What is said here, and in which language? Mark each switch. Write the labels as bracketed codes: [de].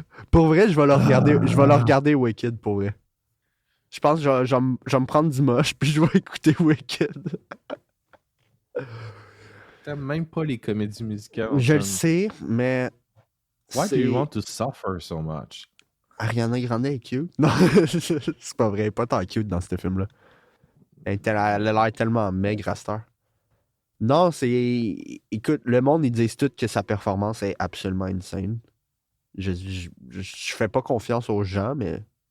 [fr] Pour vrai, je vais le regarder Wicked, pour vrai. Je pense que je vais me prendre du moche, puis je vais écouter Wicked. T'aimes même pas les comédies musicales. Je le sais, mais... [en] Why do you want to suffer so much? [fr] Ariana Grande est cute. Non, c'est pas vrai. Elle est pas tant cute dans ce film-là. Elle a l'air tellement maigre à cette heure. Non, c'est... Écoute, le monde, ils disent tous que sa performance est absolument insane. Je fais pas confiance aux gens, mais...